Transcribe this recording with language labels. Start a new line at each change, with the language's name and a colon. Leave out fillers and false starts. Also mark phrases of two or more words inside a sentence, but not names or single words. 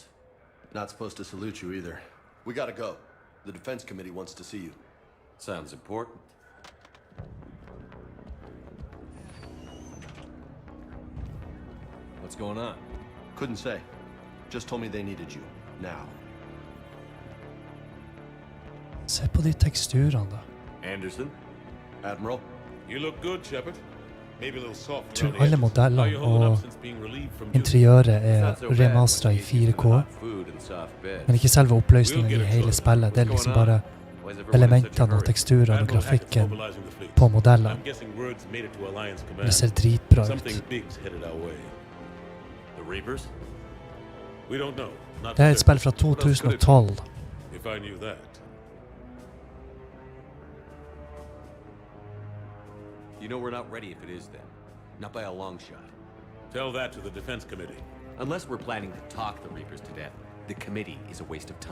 English: not supposed to salute you either. We gotta go. The Defense Committee wants to see you. Sounds important. What's going on? Couldn't say. Just told me they needed you. Now.
Norwegian: Se på de teksturene, da.
English: Anderson? Admiral? You look good, Shepard. Maybe a little soft
Norwegian: Jeg tror
English: around the
Norwegian: alle
English: edges. How
Norwegian: modellene
English: you holding up
Norwegian: og
English: since being relieved from duty?
Norwegian: interiøret er
English: Not so bad
Norwegian: remastret i once you get used to 4K,
English: the hot food and soft beds.
Norwegian: men ikke selve oppløsningen i hele spillet. Det er liksom bare
English: Why is everyone in such a
Norwegian: elementene og
English: hurry?
Norwegian: teksturene og
English: Admiral Hackett's
Norwegian: grafikken
English: mobilizing the fleet.
Norwegian: på modellene.
English: I'm guessing word's made it to Alliance
Norwegian: Det
English: Command.
Norwegian: ser dritbra
English: Something
Norwegian: ut.
English: big's headed our way. The Reapers? We don't know. Not
Norwegian: Det er et
English: for
Norwegian: spill fra
English: else could it be?
Norwegian: 2012.
English: certain. If I knew that. You know we're not ready if it is then. Not by a long shot. Tell that to the Defense Committee. Unless we're planning to talk the Reapers to death, the committee is a waste of time.